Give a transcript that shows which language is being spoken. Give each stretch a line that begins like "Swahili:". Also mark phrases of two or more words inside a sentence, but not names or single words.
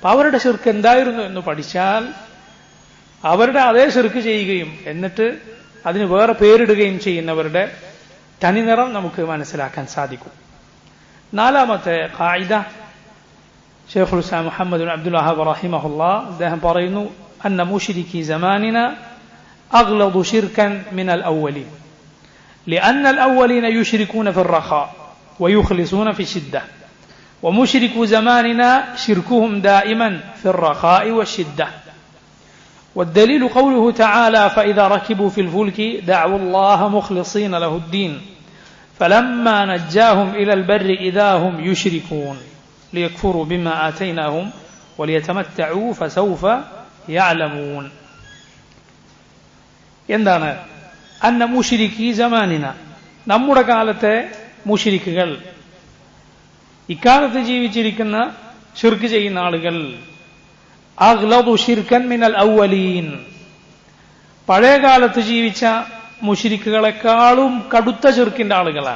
Malayalam: അവരുടെ ശിർക്ക് എന്തായിരുന്നു എന്ന് പഠിച്ചാൽ അവരുടെ അതേ ശിർക്ക് ചെയ്യുകയും എന്നിട്ട് അതിന് വേറെ പേരിടുകയും ചെയ്യുന്നവരുടെ തനിനിറം നമുക്ക് മനസ്സിലാക്കാൻ സാധിക്കും. നാലാമത്തെ ഖായിദ ശൈഖുൽ ഇസ്ലാം മുഹമ്മദ് ബിൻ അബ്ദുൽ വഹ്ഹാബ് റഹിമഹുല്ലാഹ് അദ്ദേഹം പറയുന്നു
Arabic: أن مشركي زماننا أغلظ شركا من الأولين لأن الأولين يشركون في الرخاء ويخلصون في الشدة ومشركو زماننا شركهم دائما في الرخاء والشدة والدليل قوله تعالى فإذا ركبوا في الفلك دعوا الله مخلصين له الدين فلما نجاهم إلى البر إذا هم يشركون ليكفروا بما آتيناهم وليتمتعوا فسوف يعلمون.
Malayalam: എന്താണ്
Arabic: أن مشركي زماننا,
Malayalam: നമ്മുടെ കാലത്തെ മുശ്രിക്കുകൾ, ഇക്കാലത്ത് ജീവിച്ചിരിക്കുന്ന ശിർക്ക് ചെയ്യുന്ന ആളുകൾ,
Arabic: أغلظ شركا من الأولين,
Malayalam: പഴയ കാലത്ത് ജീവിച്ച മുശ്രിക്കുകളെക്കാളും കടുത്ത ശിർക്കിന്റെ ആളുകളാണ്.